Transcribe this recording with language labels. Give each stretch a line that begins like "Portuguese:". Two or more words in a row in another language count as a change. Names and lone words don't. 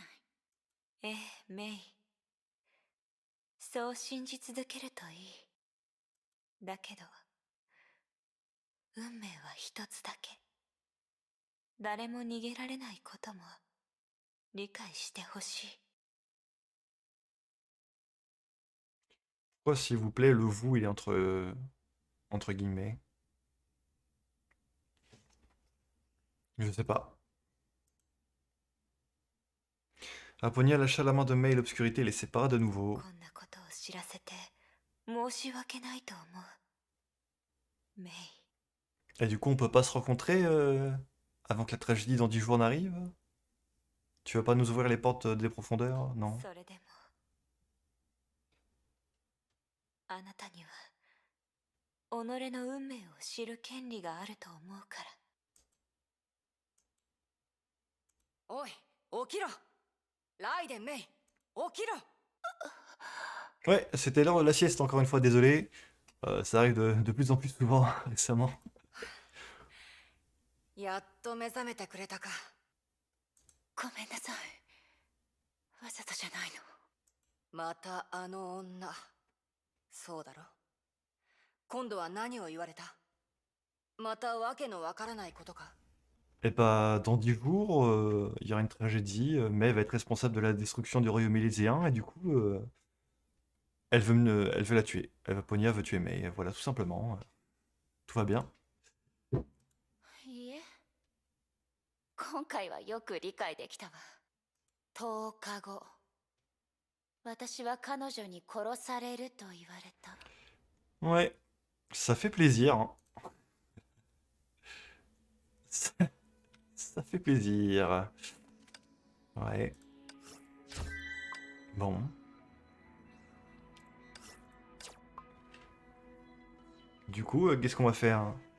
Japanese: ええ、メイ。そう信じ続けるといい。だけど運命は一つだけ。誰も逃げられないことも理解してほしい。
French: Pourquoi, s'il vous plaît, le vous, il est entre guillemets? Je sais pas. Apponia lâcha la main de Mei, l'obscurité les sépara de nouveau.
Japanese: こんなことを知らせて申し訳ないと思う、メイ。
French: Et du coup, on peut pas se rencontrer avant que la tragédie dans 10 jours n'arrive? Tu vas pas nous ouvrir les portes des profondeurs? Non.
Japanese: それでもあなたには己の運命を知る権利があると思うから。おい、起きろ。ライデンメイ、起きろ。
French: Ouais, c'était l'heure de la sieste, encore une fois, désolé. Ça arrive de plus en plus souvent récemment.
Japanese: やっと目覚めてくれたか。ごめんなさい。わざとじゃないの。またあの女。そうだろ。今度は何を言われた？またわけのわからないことか。
French: Et bah, dans 10 jours, il y aura une tragédie. Mei va être responsable de la destruction du royaume élyséen, et du coup, elle veut la tuer. Ponia veut tuer Mei, voilà, tout simplement. Tout va bien.
Japanese: いいえ、今回はよく理解できたわ。10日後、私は彼女に殺されると言われた。
French: Ouais, ça fait plaisir, hein. Ça fait plaisir. Ouais. Bon. Du coup, qu'est-ce qu'on va faire?